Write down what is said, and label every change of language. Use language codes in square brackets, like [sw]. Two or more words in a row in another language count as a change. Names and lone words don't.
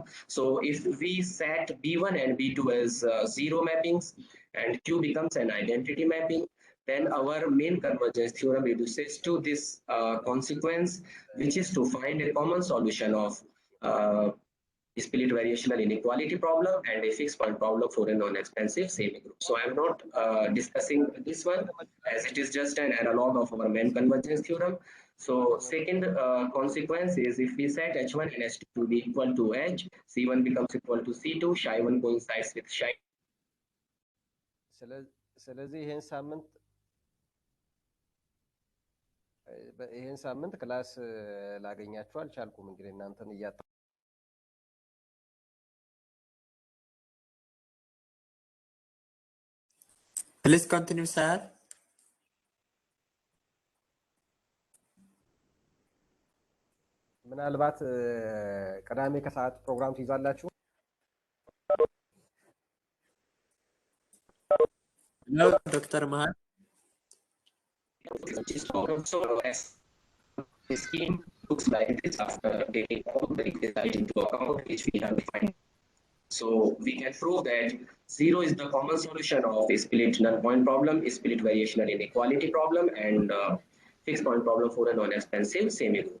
[en] So if we set B1 and B2 as 0 mappings and Q becomes an identity mapping, then our main convergence theorem reduces to this consequence, which is to find a common solution of split variational inequality problem and a fixed point problem for a non-expansive semigroup. So I am not discussing this one as it is just an analog of our main convergence theorem. So second consequence is if we set H1 and H2 to be equal to H, C1 becomes equal to C2, Psi1 coincides with Psi. [am] ስለዚህ ይህን ሳምንት ክላስ ላገኛችሁ አልቻልኩም። እንግዲህ እናንተን እያጣ [en] Please continue, sir. [am] ምናልባት ቅዳሜ ከሰዓት ፕሮግራም ትይዛላችሁ? [en] No, Dr. Mahal. The scheme looks like this after taking all the results into account which we have defined. So we can prove that 0 is the common solution of a split null point problem, a split variational inequality problem, and fixed point problem for a non-expansive semigroup.